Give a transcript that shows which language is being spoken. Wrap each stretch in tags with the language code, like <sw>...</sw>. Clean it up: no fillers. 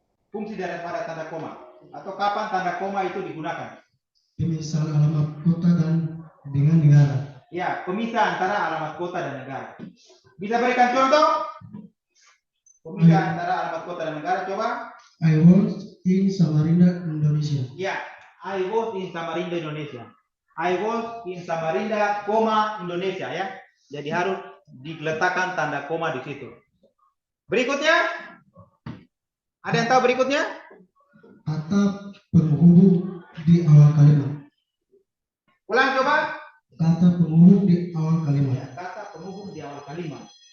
<id>Fungsi daripada tanda koma atau kapan tanda koma itu digunakan? Pemisahan alamat kota dan dengan negara. Ya, pemisah antara alamat kota dan negara. Bisa berikan contoh? Pemisah antara alamat kota dan negara, coba.</id> <en>I was in Samarinda, Indonesia. Ya, I was in Samarinda, Indonesia. I was in Samarinda, Indonesia ya.</en> <id>Jadi harus diletakkan tanda koma di situ. Berikutnya, ada yang tahu berikutnya? Kata penghubung di awal kalimat. Ulang coba. Kata penghubung di awal kalimat. kata penghubung di awal kalimat.</id>